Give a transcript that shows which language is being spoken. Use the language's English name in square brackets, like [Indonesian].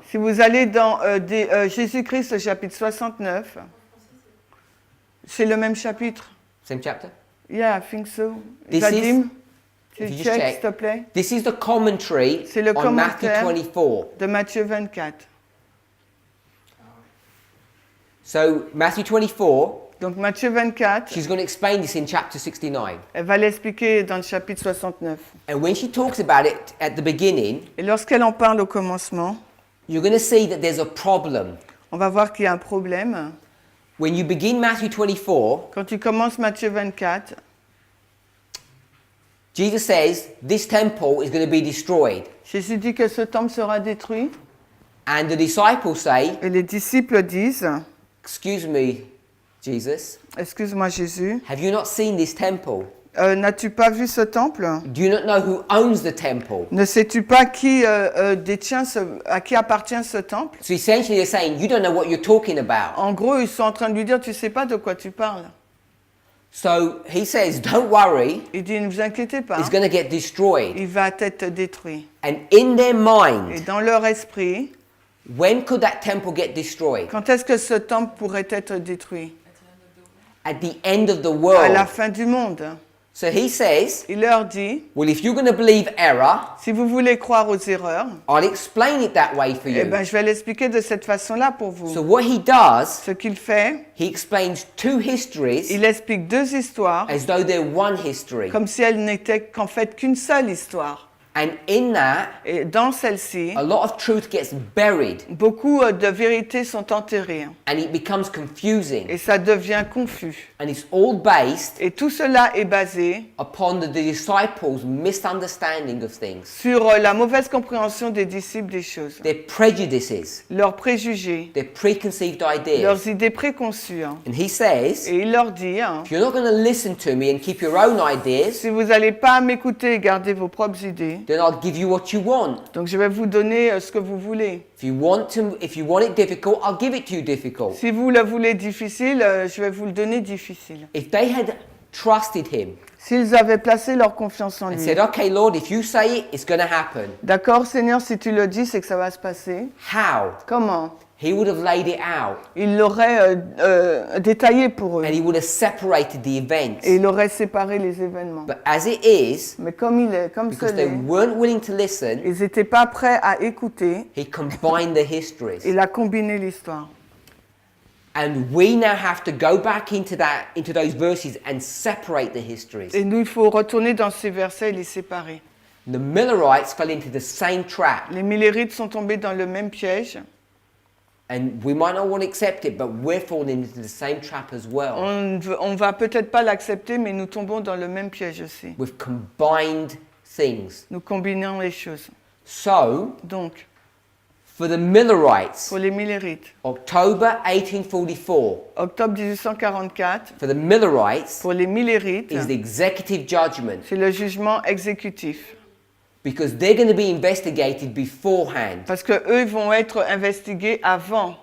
[French] Si vous allez dans Jésus-Christ, au chapitre 69, c'est le même chapitre. [English] same chapter? Yeah, I think so. This [French] Vadim, tu [English] if you just check, check, [French] s'il te plaît, [English] This is the commentary [French] C'est le [English] on Matthew [French] commentaire. [English] 24. [French] de Matthieu 24. [English] So, Matthew 24, [French] Donc Matthieu 24, [English] she's going to explain this in chapter 69. [French] elle va l'expliquer dans le chapitre 69. [English] And when she talks about it at the beginning, [French] Et lorsqu'elle en parle au commencement, [English] you're going to see that there's a problem. [French] on va voir qu'il y a un problème. [English] When you begin Matthew 24, [French] Quand tu commences Matthieu 24, [English] Jesus says this temple is going to be destroyed. [French] Jésus dit que ce temple sera détruit. [English] And the disciples say, [French] Et les disciples disent, [English] excuse me, Jesus, [French] excuse-moi Jésus, [English] have you not seen this temple? [French] n'as-tu pas vu ce temple? [English] Do you not know who owns the temple? [French] Ne sais-tu pas qui détient à qui appartient ce temple? [English] So essentially they're saying, you don't know what you're talking about. [French] En gros, ils sont en train de lui dire, tu sais pas de quoi tu parles. [English] So he says, don't worry, [French] Il dit, ne vous inquiétez pas, [English] it's going to get destroyed. [French] il va être détruit. [English] And in their [French] Et [English] mind, [French] dans leur esprit, [English] when could that temple get destroyed? [French] quand est-ce que ce temple pourrait être détruit? [English] At the end of the [French] À la [English] world. [French] fin du monde. [English] So he says, [French] Il leur dit, [English] well, if you're going to believe error, [French] si vous voulez croire aux erreurs, [English] I'll explain it that way for eh you. [French] ben, je vais l'expliquer de cette façon-là pour vous. [English] So what he does, [French] Ce qu'il fait, [English] he explains two histories [French] il explique deux histoires [English] as though they're one history. [French] comme si elles n'étaient qu'en fait qu'une seule histoire. [English] And in that, [French] Et dans celle-ci, [English] a lot of truth gets buried [French] beaucoup de vérités sont enterrées [English] and it becomes confusing. [French] et ça devient confus. [English] And it's all based [French] Et tout cela est basé [English] upon the disciples' misunderstanding of things, [French] sur la mauvaise compréhension des disciples des choses, [English] their prejudices, [French] leurs préjugés, [English] their preconceived ideas. [French] leurs idées préconçues. [English] And he says, [French] Et il leur dit, [English] if you're not going to listen to me and keep your own ideas, [French] si vous n'allez pas m'écouter et garder vos propres idées, [English] then I'll give you what you want. [French] donc je vais vous donner ce que vous voulez. [English] If you want it difficult, I'll give it to you difficult. [French] Si vous le voulez difficile, je vais vous le donner difficile. [English] If they had trusted him [French] S'ils avaient placé leur confiance en [English] and [French] lui. [English] said, okay, Lord, if you say it, it's going to happen. [French] D'accord, Seigneur, si tu le dis, c'est que ça va se passer. [English] How? [French] Comment? [English] He would have laid it out [French] Il l'aurait détaillé pour eux. [English] and he would have separated the events. [French] Et il aurait séparé les événements. [English] But as it is, [French] Mais comme [English] because [French] ce [English] they [French] l'est, [English] weren't willing to listen, [French] ils n'étaient pas prêts à écouter. [English] he combined the histories. [French] Il a combiné l'histoire. [English] And we now have to go back into those verses and separate the histories. [French] Et nous, il faut retourner dans ces versets et les séparer. [English] The Millerites fell into the same trap. [French] Les Millérites sont tombés dans le même piège. [English] And we might not want to accept it, but we're falling into the same trap as well. [French] On va peut-être pas l'accepter, mais nous tombons dans le même piège aussi. [English] We've combined things. [French] Nous combinons les choses. [English] So, [French] Donc, [English] for the Millerites, [French] pour les Millérites, [English] October 1844, [French] octobre 1844, [English] for the Millerites, [French] pour les Millérites, [English] is the executive judgment. [French] c'est le jugement exécutif. [English] Because they're going to be investigated beforehand. [French] Parce que eux vont être investigués avant.